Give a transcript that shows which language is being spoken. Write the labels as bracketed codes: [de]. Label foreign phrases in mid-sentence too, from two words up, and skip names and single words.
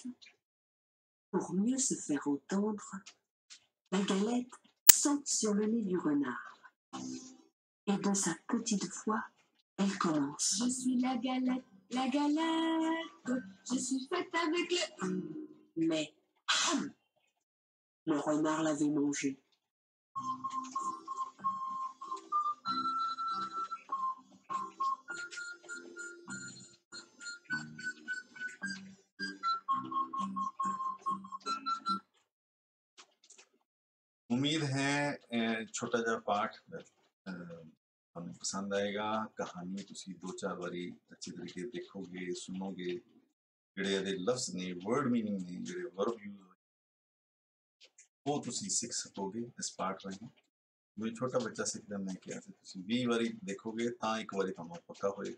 [fr] Pour mieux se faire entendre, la galette saute sur le nez du renard. Et de sa petite voix, elle commence. Je suis la galette, je suis faite avec le... Mais, le renard l'avait mangé. [pa] ਉਮੀਦ ਹੈ ਛੋਟਾ ਜਿਹਾ ਪਾਠ ਤੁਹਾਨੂੰ ਪਸੰਦ ਆਏਗਾ। ਕਹਾਣੀ ਤੁਸੀਂ 2-4 ਵਾਰੀ ਅੱਛੇ ਤਰੀਕੇ ਦੇਖੋਗੇ, ਸੁਣੋਗੇ, ਜਿਹੜੇ ਇਹਦੇ ਲਫ਼ਜ਼ ਨੇ, [en] word meaning [pa] ਨੇ, ਜਿਹੜੇ [en] verb use [pa] ਹੋਏ, ਉਹ ਤੁਸੀਂ ਸਿੱਖ ਸਕੋਗੇ ਇਸ ਪਾਠ ਰਾਹੀਂ। ਜਿਵੇਂ ਛੋਟਾ ਬੱਚਾ ਸਿੱਖਦਾ, ਮੈਂ ਕਿਹਾ ਸੀ ਤੁਸੀਂ 20 ਵਾਰੀ ਦੇਖੋਗੇ ਤਾਂ ਇੱਕ ਵਾਰੀ ਤੁਹਾਨੂੰ ਪੱਕਾ ਹੋਏਗਾ।